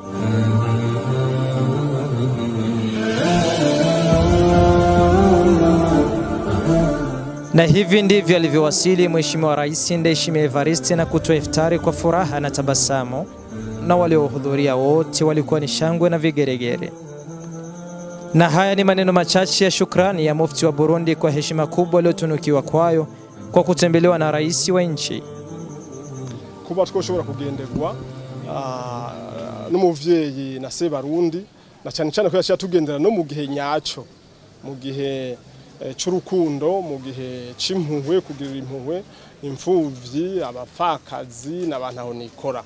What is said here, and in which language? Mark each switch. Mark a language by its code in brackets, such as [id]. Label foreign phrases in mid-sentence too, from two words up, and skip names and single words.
[sw] Na hivi ndivyo alivyowasili Mheshimiwa Rais Ndayishimiye Evariste na kutoa iftari kwa furaha na tabasamu, na waliohudhuria wote walikuwa ni shangwe na vigeregere. Na haya ni maneno machache ya shukrani ya Mufti wa Burundi kwa heshima kubwa aliyotunukiwa kwayo kwa kutembelewa na rais wa nchi. [rn] Kuba twoshobora kugenderwa n'umuvyeyi na se Barundi, na cyane cyane ko yashya tugendera no mu gihe nyaco, mu gihe cy'urukundo, mu gihe c'impuhwe, kugira impuhwe imfuvyi, abapfakazi n'abantu aho nikora.